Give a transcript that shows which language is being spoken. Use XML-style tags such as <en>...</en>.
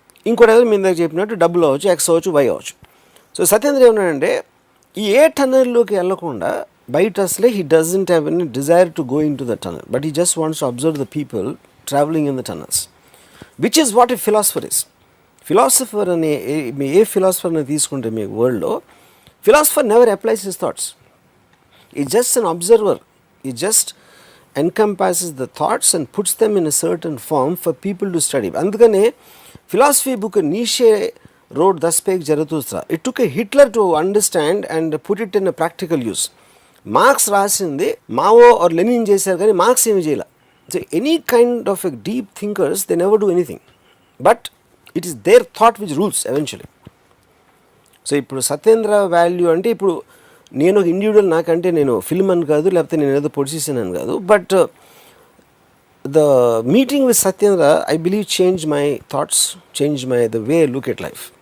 <te>ఇంకోటి ఏదో మీ దగ్గర చెప్పినట్టు డబ్బులు అవ్వచ్చు, ఎక్స్ అవ్వచ్చు, వై అవ్వచ్చు. సో సత్యేంద్ర ఏమన్నాడంటే, ఈ ఏ టనల్లోకి వెళ్ళకుండా బయట అసలే</te> <en>He doesn't have any desire to go in to the tunnel, but he just wants to observe the people travelling in the tunnels, which is what a philosopher is.</en> <te>Philosopher అనే ఏ ఫిలాసఫర్ని తీసుకుంటే మీ వరల్డ్లో,</te> <en>Philosopher never applies his thoughts. He's just an observer. He's just encompasses the thoughts and puts them in a certain form for people to study.</en> <te>అందుకనే</te> <en>philosophy book Nietzsche wrote thus spake Zarathustra. It took a Hitler to understand and put it in a practical use.</en> <te>Marks రాసింది Mao are Lenin చేశారు కానీ marks ఏమి చేయాల.</te> <en>So any kind of a deep thinkers they never do anything, but it is their thought which rules eventually.</en> <te>So ఇప్పుడు Satyendra value అంటే ఇప్పుడు నేను ఒక ఇండివిజువల్, నాకంటే నేను ఫిల్మ్ అని కాదు, లేకపోతే నేను ఏదో పొజిషన్ అని కాదు,</te> <en>But the meeting with Satyendra I believe change my thoughts, change my the way look at life.</en>